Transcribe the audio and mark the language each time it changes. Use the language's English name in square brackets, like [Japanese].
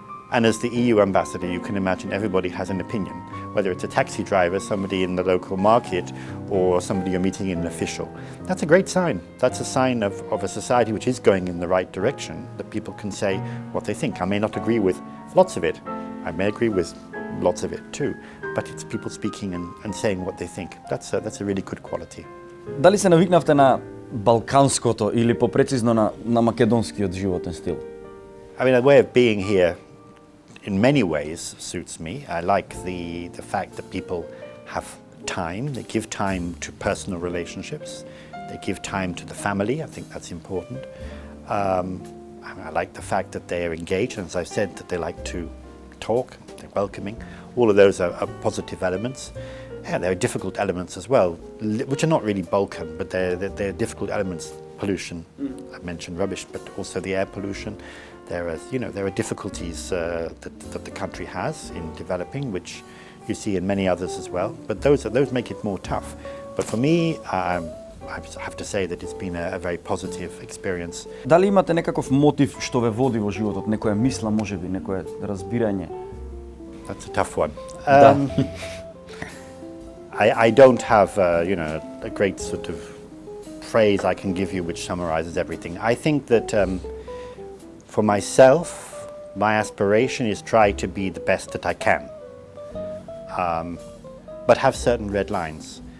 [English] And as the EU ambassador, you can imagine everybody has an opinion, whether it's a taxi driver, somebody in the local market, or somebody you're meeting in an official. That's a great sign. That's a sign of a society which is going in the right direction, that people can say what they think. I may not agree with lots of it. I may agree with lots of it too, but it's people speaking and saying what they think. That's a really good quality. [Macedonian] Дали се навикнавте на балканското или попрецизно на македонскиот животен стил? [English] I mean, a way of being here in many ways suits me. I like the fact that people have time. They give time to personal relationships. They give time to the family. I think that's important. I like the fact that they are engaged, and as I've said, that they like to talk, they're welcoming. All of those are positive elements. Yeah, there are difficult elements as well, which are not really Balkan, but they're difficult elements. Pollution, I mentioned rubbish, but also the air pollution. There are difficulties that the country has in developing, which you see in many others as well. But those make it more tough. But for me, I have to say that it's been a very positive experience. [Macedonian] Дали имате некаков мотив што ве води во животот, некоја мисла, можеби, некое разбирање? [English] That's a tough one. I don't have a great sort of phrase I can give you which summarizes everything. I think that for myself, my aspiration is try to be the best that I can, but have certain red lines.